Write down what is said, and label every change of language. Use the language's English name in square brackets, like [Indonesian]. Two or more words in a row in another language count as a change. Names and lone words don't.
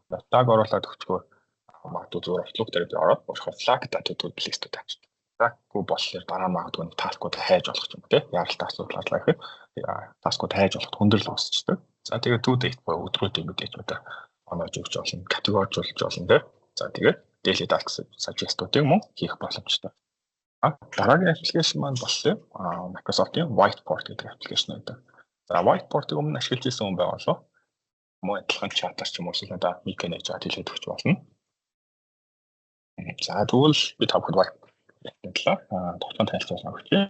[Mongolian] Flag оруулаад өгчгөө магадгүй зүгээр Outlook дээр би ороод өөрийнхөө flag-тай төдөө листүүд тавьчихдаг. Flag-гүй болохоор дараа нь магадгүй таскуудаа хайж болох юм тийм яаралтай асуудал гарлаа гэхэд таскууд хайж болоход хүндрэл үүсчихдэг. За тэгээд [English] due date [Mongolian] буюу өдрүүдийн мэдээж одоо оноож өгч болно, категорижуулж болно тийм. За тэгээд [English] daily tasks suggest- [Mongolian] уудыг мөн хийх боломжтой. Дараагийн аппликейшн маань болохоор Microsoft-ийн Whiteboard гэдэг аппликейшн байдаг. За Whiteboard-ыг өмнө ашиглаж ирсэн хүн байгаалаа. Мөн адилхан чатаар ч юм уу эсвэл одоо микро нээж хэлээд өгч болно. За тэгвэл би та бүхэнд Whiteboard-ийг тогтмол танилцуулсан өгч.